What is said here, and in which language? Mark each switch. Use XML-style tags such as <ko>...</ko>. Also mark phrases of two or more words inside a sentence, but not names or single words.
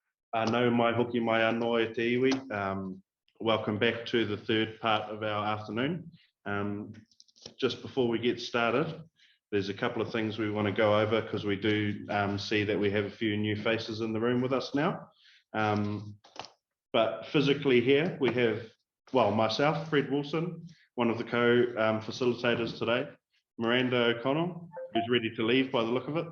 <mi>Anō mai hoki mai anō e te iwi.</mi> <en>Welcome back to the third part of our afternoon. Just before we get started, there's a couple of things we want to go over because we do see that we have a few new faces in the room with us now. But physically here we have, well, myself, Fred Wilson, one of the co-facilitators today, Miranda O'Connell, who's ready to leave by the look of it.</en>